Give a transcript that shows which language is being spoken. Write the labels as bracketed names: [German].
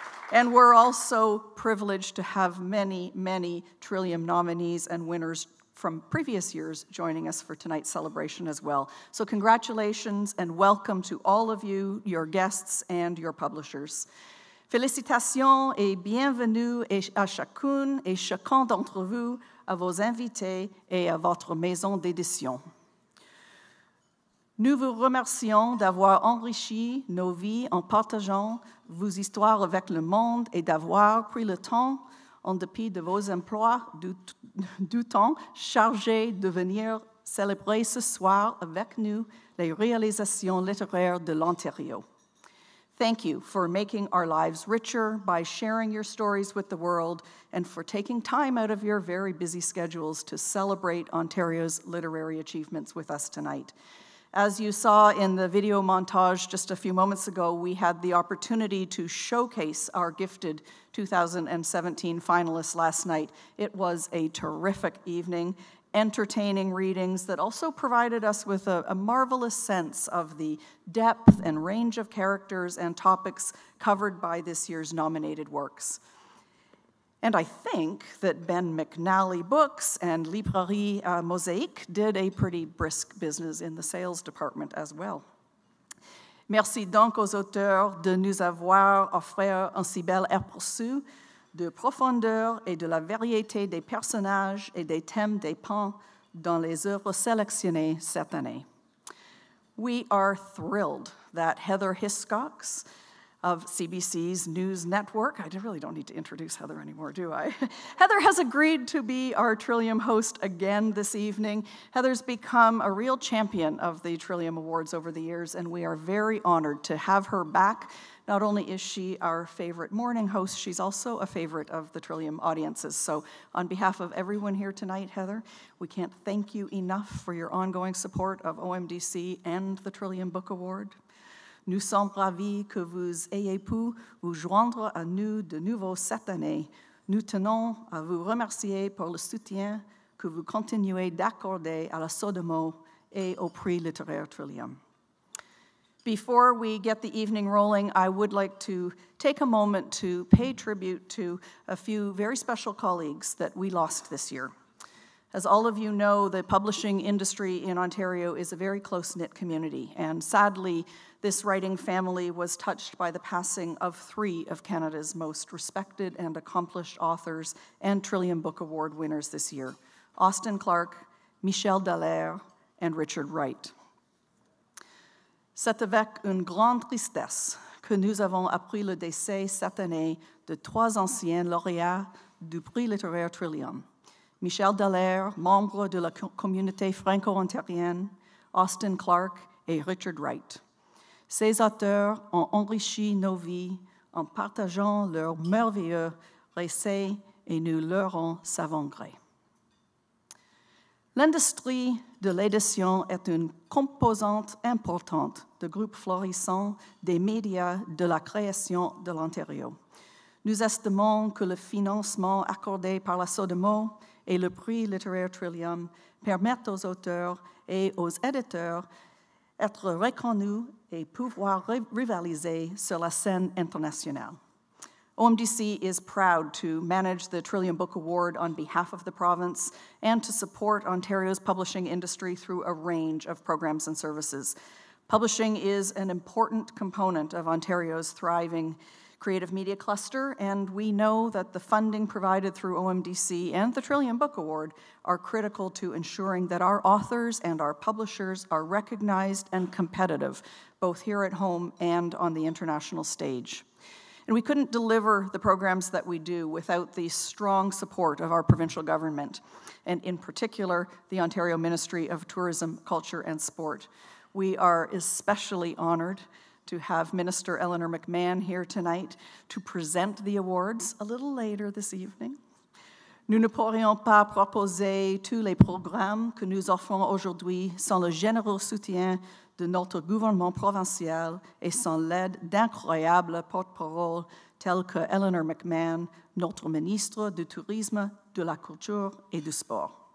[English] And we're also privileged to have many, many Trillium nominees and winners from previous years joining us for tonight's celebration as well. So congratulations and welcome to all of you, your guests and your publishers. [French] Félicitations et bienvenue à chacune et chacun d'entre vous, à vos invités et à votre maison d'édition. Nous vous remercions d'avoir enrichi nos vies en partageant vos histoires avec le monde et d'avoir pris le temps, en dépit de vos emplois du temps chargés, de venir célébrer ce soir avec nous les réalisations littéraires de l'Ontario. [English] Thank you for making our lives richer by sharing your stories with the world and for taking time out of your very busy schedules to celebrate Ontario's literary achievements with us tonight. As you saw in the video montage just a few moments ago, we had the opportunity to showcase our gifted 2017 finalists last night. It was a terrific evening, entertaining readings that also provided us with a marvelous sense of the depth and range of characters and topics covered by this year's nominated works. And I think that Ben McNally Books and Librairie Mosaïque did a pretty brisk business in the sales department as well. [French] Merci donc aux auteurs de nous avoir offert un si bel aperçu de profondeur et de la variété des personnages et des thèmes dépeints dans les œuvres sélectionnées cette année. [English] We are thrilled that Heather Hiscox of CBC's News Network. I really don't need to introduce Heather anymore, do I? Heather has agreed to be our Trillium host again this evening. Heather's become a real champion of the Trillium Awards over the years, and we are very honored to have her back. Not only is she our favorite morning host, she's also a favorite of the Trillium audiences. So on behalf of everyone here tonight, Heather, we can't thank you enough for your ongoing support of OMDC and the Trillium Book Award. [French] Nous sommes ravis que vous ayez pu vous joindre à nous de nouveau cette année. Nous tenons à vous remercier pour le soutien que vous continuez d'accorder à la Sodemo et au Prix littéraire Trillium. [English] Before we get the evening rolling, I would like to take a moment to pay tribute to a few very special colleagues that we lost this year. As all of you know, the publishing industry in Ontario is a very close-knit community, and sadly, this writing family was touched by the passing of 3 of Canada's most respected and accomplished authors and Trillium Book Award winners this year, Austin Clarke, Michel Dallaire, and Richard Wright. [French] C'est avec une grande tristesse que nous avons appris le décès cette année de 3 anciens lauréats du Prix littéraire Trillium. Michel Dallaire, membre de la communauté franco-ontarienne, Austin Clarke et Richard Wright. Ces auteurs ont enrichi nos vies en partageant leurs merveilleux récits et nous leur en savons gré. L'industrie de l'édition est une composante importante du groupe florissant des médias de la création de l'Ontario. Nous estimons que le financement accordé par la Sodemo et le Prix littéraire Trillium permettent aux auteurs et aux éditeurs d'être reconnus et pouvoir rivaliser sur la scène internationale. [English] OMDC is proud to manage the Trillium Book Award on behalf of the province and to support Ontario's publishing industry through a range of programs and services. Publishing is an important component of Ontario's thriving creative media cluster, and we know that the funding provided through OMDC and the Trillium Book Award are critical to ensuring that our authors and our publishers are recognized and competitive, both here at home and on the international stage. And we couldn't deliver the programs that we do without the strong support of our provincial government, and in particular, the Ontario Ministry of Tourism, Culture and Sport. We are especially honored to have Minister Eleanor McMahon here tonight to present the awards a little later this evening. [French] Nous ne pourrions pas proposer tous les programmes que nous offrons aujourd'hui sans le généreux soutien de notre gouvernement provincial et sans l'aide d'incroyables porte-paroles tels que Eleanor McMahon, notre ministre du Tourisme, de la Culture et du Sport.